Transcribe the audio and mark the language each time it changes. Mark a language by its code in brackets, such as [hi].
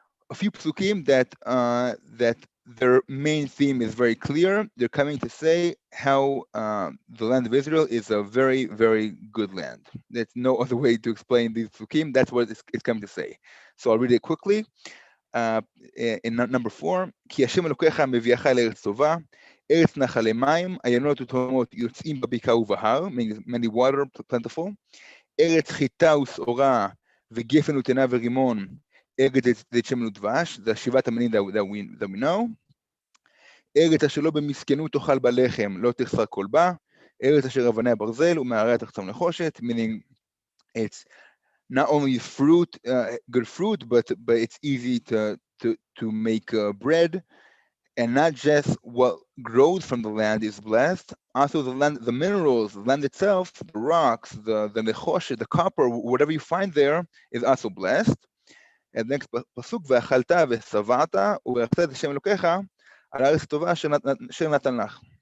[en] A few psukim that their main theme is very clear. They're coming to say how the land of Israel is a very, very good land. There's no other way to explain these psukim. That's what it's coming to say. So I'll read it quickly. In number 4, [he] כי השם אלוקיך מביאך לארץ טובה, ארץ נחלי מים, עיינות ותהומות יוצאים בבקעה ובהר, [en] many water plentiful, [he] ארץ חיטה ושעורה וגפן ותאנה ורימון, ארץ דשמן ודבש, the שבעת המינים [en] that we know, [he] ארץ אשר לא במסכנות תאכל בה לחם, לא תחסר כל בה, ארץ אשר אבניה ברזל ומעריה תחצום נחושת, [en] meaning it's not only fruit, good fruit, but it's easy to make bread, and not just what grows from the land is blessed. Also, the land, the minerals, the land itself, the rocks, the nechoshet, the copper, whatever you find there is also blessed. And next pasuk, [he] ואכלת ושבעת וברכת את השם אלוקיך על הארץ הטובה אשר נתן לך.